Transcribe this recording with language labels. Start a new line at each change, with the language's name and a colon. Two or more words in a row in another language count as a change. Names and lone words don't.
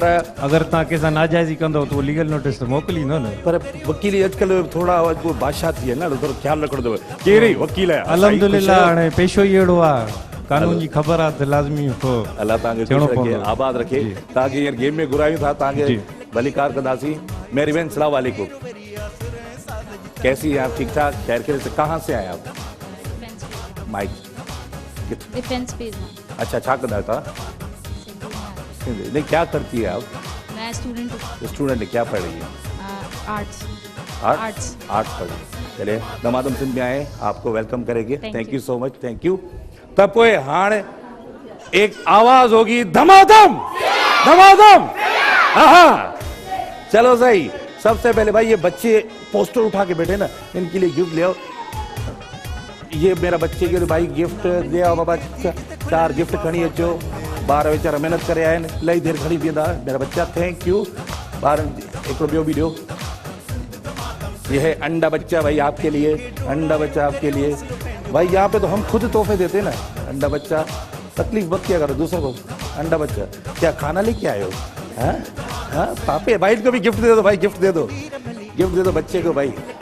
Sindhi: अगरि तव्हां कंहिंसां नाजाइज़ी कंदव त उहो
English: legal notice
Sindhi: त मोकिलींदो न। पर वकीली अॼुकल्ह थोरा बादशाह थी विया न, थोरो ख्यालु रखणो अथव कहिड़ी वकील आहे। अल्हम्दुलिल्लाह, हाणे पेशो ई अहिड़ो आहे, कानून जी ख़बर आहे त लाज़मी हो। अल्लाह तव्हांखे थियणो ख़ुशि रखे, पवंदो। आबाद रखे। तव्हांखे हींअर गेम में घुरायूं था, तव्हांखे भलीकार कंदासीं।
Urdu: میری بہن السلام علیکم، کیسی ہیں آپ? ٹھیک ٹھاک، خیر خیر سے؟ کہاں سے آئے آپ؟ مائیک ڈیفنس پیج میں. اچھا,
Sindhi: छा कंदा आहियो तव्हां?
Urdu: نہیں، کیا کرتی ہے آپ? میں اسٹوڈنٹ ہوں. اسٹوڈنٹ ہے، کیا پڑھ رہی ہے? آرٹس. آرٹس پڑھ رہی ہے. چلیے، دمادم سندھ میں آئے، آپ کو ویلکم کریں گے.
English: Thank you so much, thank you.
Urdu: تب
Sindhi: पोए हाणे
Urdu: ایک آواز ہوگی، دمادم دمادم. ہاں، چلو صحیح. سب سے پہلے بھائی یہ بچے پوسٹر اٹھا کے بیٹھے نا، ان کے لیے گفٹ لے آؤ. یہ میرا بچے کے لیے بھائی گفٹ لے آؤ بابا، 4 گفٹ
Sindhi: खणी अचो। ॿार वीचारा मेहनत करे आया आहिनि, इलाही देर खणी बीहंदा मेरा बच्चा।
English: Thank you.
Sindhi: ॿारनि हिकिड़ो ॿियो भी ॾियो।
Urdu: یہ ہے انڈا بچہ بھائی آپ کے لیے، انڈا بچہ آپ کے لیے. بھائی یہاں پہ تو ہم خود تحفے دیتے ہیں نا، انڈا بچہ. تکلیف مت کیا کرو دوسروں کو۔ انڈا بچہ کیا کھانا لے کے آئے ہو? ہاں ہاں پاپے، بھائی ان کو بھی گفٹ دے دو بھائی، گفٹ دے دو، گفٹ دے دو بچے کو بھائی.